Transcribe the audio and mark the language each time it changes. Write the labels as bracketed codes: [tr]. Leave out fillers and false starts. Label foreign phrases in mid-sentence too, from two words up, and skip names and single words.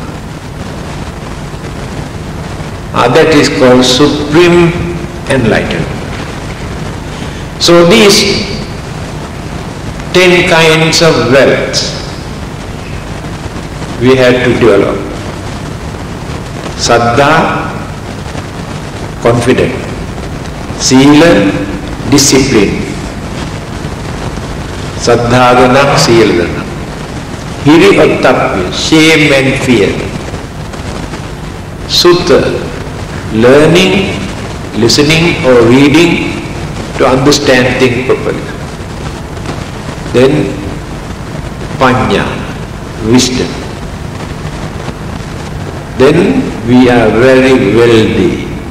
[en] That is called supreme enlightenment. So these 10 kinds of wealth we have to develop. Saddha, confidence. Sila, discipline. [pi] Saddhadana, Siladana. Hiri Ottapya, [en] shame and fear. Sutta, learning listening or reading to understand things properly. Then Panya, wisdom. Then we are very wealthy.